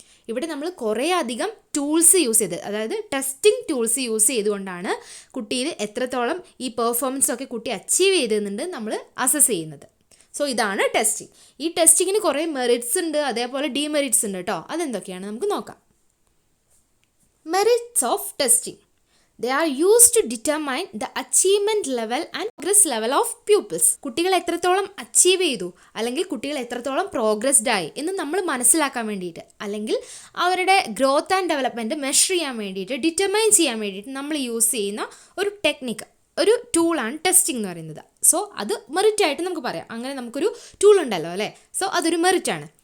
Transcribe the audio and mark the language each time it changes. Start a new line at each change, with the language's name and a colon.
Malayalam: ഇവിടെ നമ്മൾ കുറേ അധികം ടൂൾസ് യൂസ് ചെയ്ത്, അതായത് ടെസ്റ്റിംഗ് ടൂൾസ് യൂസ് ചെയ്തുകൊണ്ടാണ് കുട്ടിയിൽ എത്രത്തോളം ഈ പെർഫോമൻസ് ഒക്കെ കുട്ടി അച്ചീവ് ചെയ്തെന്നുണ്ട് നമ്മൾ അസസ് ചെയ്യുന്നത്. സോ ഇതാണ് ടെസ്റ്റിംഗ്. ഈ ടെസ്റ്റിങ്ങിന് കുറേ മെറിറ്റ്സ് ഉണ്ട്, അതേപോലെ ഡീമെറിറ്റ്സ് ഉണ്ട് കേട്ടോ. അതെന്തൊക്കെയാണ് നമുക്ക് നോക്കാം. Merits of testing.
English: They are used to determine the achievement level and progress level of pupils.
Malayalam: കുട്ടികൾ എത്രത്തോളം അച്ചീവ് ചെയ്തു, അല്ലെങ്കിൽ കുട്ടികൾ എത്രത്തോളം പ്രോഗ്രസ്ഡ് ആയി എന്ന് നമ്മൾ മനസ്സിലാക്കാൻ വേണ്ടിയിട്ട്, അല്ലെങ്കിൽ അവരുടെ ഗ്രോത്ത് ആൻഡ് ഡെവലപ്മെൻറ്റ് മെഷർ ചെയ്യാൻ വേണ്ടിയിട്ട്, ഡിറ്റർമൈൻ ചെയ്യാൻ വേണ്ടിയിട്ട് നമ്മൾ യൂസ് ചെയ്യുന്ന ഒരു ടെക്നിക്ക്, ഒരു ടൂളാണ് ടെസ്റ്റിംഗ് എന്ന് പറയുന്നത്. സോ അത് മെറിറ്റായിട്ട് നമുക്ക് പറയാം. അങ്ങനെ നമുക്കൊരു ടൂൾ ഉണ്ടല്ലോ അല്ലേ. സോ അതൊരു മെറിറ്റാണ്.